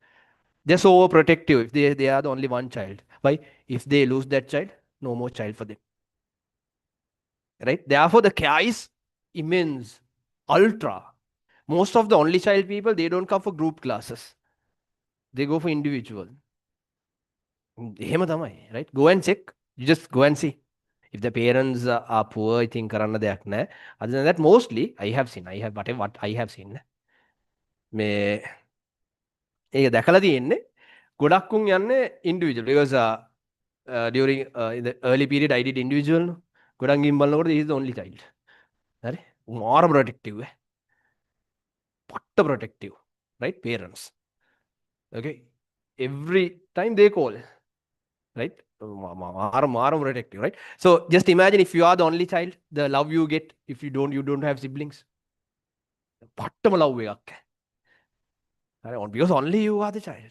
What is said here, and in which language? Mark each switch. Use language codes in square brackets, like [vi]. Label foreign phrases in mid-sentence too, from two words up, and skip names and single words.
[en] They're so overprotective if they are the only one child. Why? If they lose that child, no more child for them. Right? Therefore, the care is immense, ultra. Most of the only child people, they don't come for group classes. They go for individual. [si] එහෙම තමයි, [en] right? Go and check. You just go and see. If the parents are poor, I think [si] කරන්න දෙයක් නැහැ. [en] Other than that, mostly I have whatever what I have seen. [si] මේ ඒක දැකලා තියෙන්නේ ගොඩක් උන් යන්නේ [en] individual because during in the early period I did individual. [si] ගොඩක් ගින් බලනකොට [en] he is the only child. [si] හරි? [en] මාර protective. පට්ට protective. Right? Parents. Okay? Every time they call. Right? Maram protective, right? So just imagine if you are the only child, the love you get if you don't have siblings. Love because only you are the child.